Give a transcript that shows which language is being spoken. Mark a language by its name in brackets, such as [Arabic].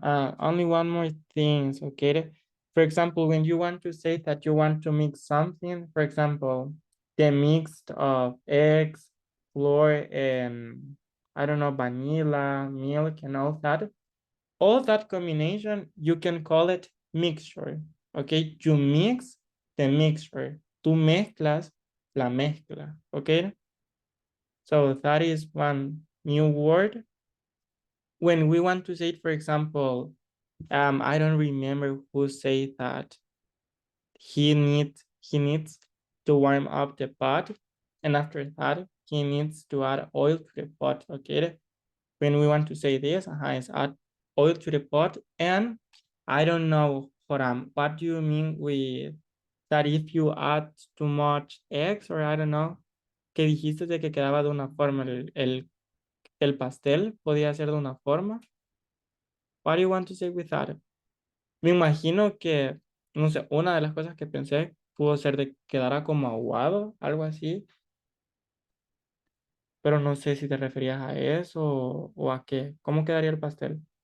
[English] Only one more thing, okay? For example, when you want to say that you want to mix something, for example, the mix of eggs, flour, and I don't know, vanilla, milk, and all that combination, you can call it mixture, okay? You mix the mixture. [Spanish] Tú mezclas la mezcla, okay? [English] So that is one new word. When we want to say it, for example, I don't remember who said that he needs to warm up the pot, and after that he needs to add oil to the pot. Okay, when we want to say this, is add oil to the pot, and I don't know, Horam, what do you mean with that if you add too much eggs, or I don't know, [Spanish] que dijiste de que quedaba de una forma el pastel podía ser de una forma. [English] What do you want to say with that? [Spanish] Me imagino que, no sé, una de las cosas que pensé pudo ser de que quedara como aguado, algo así, pero no sé si te referías a eso o a qué. ¿Cómo quedaría el pastel?